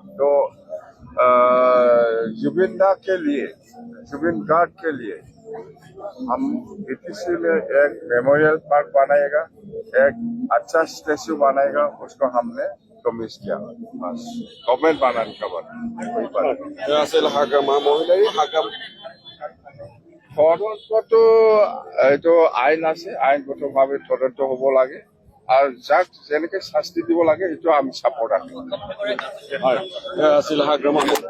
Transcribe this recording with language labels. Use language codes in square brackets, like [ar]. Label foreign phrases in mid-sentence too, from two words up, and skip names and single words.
[hi] तो जुबिन गार्ग के लिए हम BTC में एक [en] memorial park [hi] बनाएगा, एक अच्छा स्टैच्यू बनाएगा, उसको हमने प्रॉमिस किया। बस गवर्नमेंट बनाने का बात। [as] এয়া আছিল হাগ্ৰামা মহিলাৰী। তদন্তটো এইটো আইন আছে, আইনগতভাৱে তদন্ত হ'ব লাগে আৰু যাক যেনেকে শাস্তি দিব লাগে সেইটো আমি চাপৰ্ট ৰাখিম। হয়, এয়া আছিল হাগ্ৰামা।